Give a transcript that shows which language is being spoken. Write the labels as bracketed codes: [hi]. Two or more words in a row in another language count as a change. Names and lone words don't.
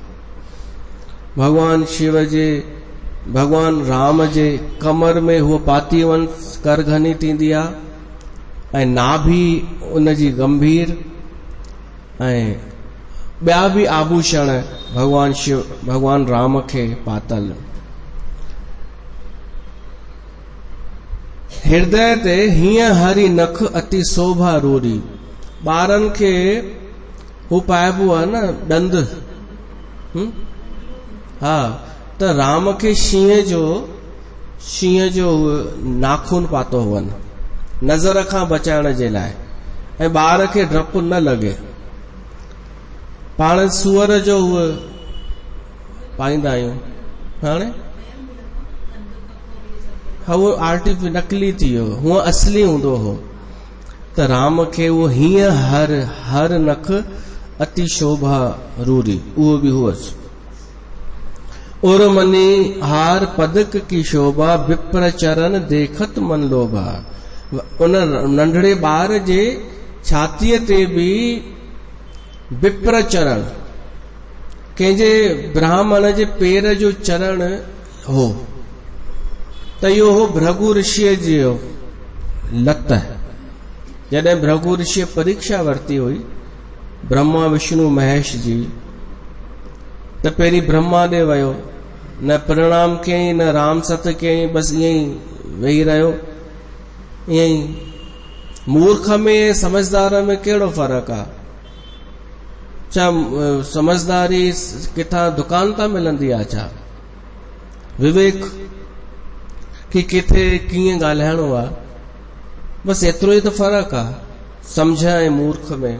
[sd] भगवान शिव जे, भगवान राम जे कमर में हुआ पाती वन करघनी थींदी आहे ऐं नाभि उनजी गंभीर ऐं ॿिया भी आभूषण भगवान शिव, भगवान राम खे पातल। [awa] हृदय ते हीअं हरी नख अति शोभा रूरी। [sd] ॿारनि खे हू पाइबो आहे न ॾंद। हा, त राम खे शींहं जो नाखून पातो हुअनि नज़र खां बचाइण जे लाइ, ऐं ॿार खे डपु न लॻे। पाण सूअर जो उहे पाईंदा आहियूं हाणे, हा उहो नकली थी वियो, हूअं असली हूंदो हो। त राम खे उहो [awa] हीअं हर नख अति शोभा रूरी, [sd] उहो बि हुअसि। [awa] उर मनी हार पदक की शोभा, विप्र चरण देखत मन लोभा। [sd] उन नंढड़े ॿार जे छातीअ ते बि [awa] विप्र चरण, [sd] कंहिंजे ब्राह्मण जे पेर जो चरण हो, त इहो हो भृगु ऋषिअ जो लत। जॾहिं भृगु ऋषिअ परीक्षा वरिती हुई ब्रह्मा विष्णु महेश जी, त पहिरीं ब्रह्मा ॾे वियो, न प्रणाम कयईं न राम सत कयईं, बसि ईअं ई वेही रहियो। ईअं ई मूर्ख में समझदार में कहिड़ो फ़र्क़ु आहे? छा समझदारी किथां दुकान तां मिलंदी आहे छा? विवेक कि किथे कीअं ॻाल्हाइणो आहे, बसि एतिरो ई त फ़र्क़ु आहे सम्झ ऐं मूर्ख में।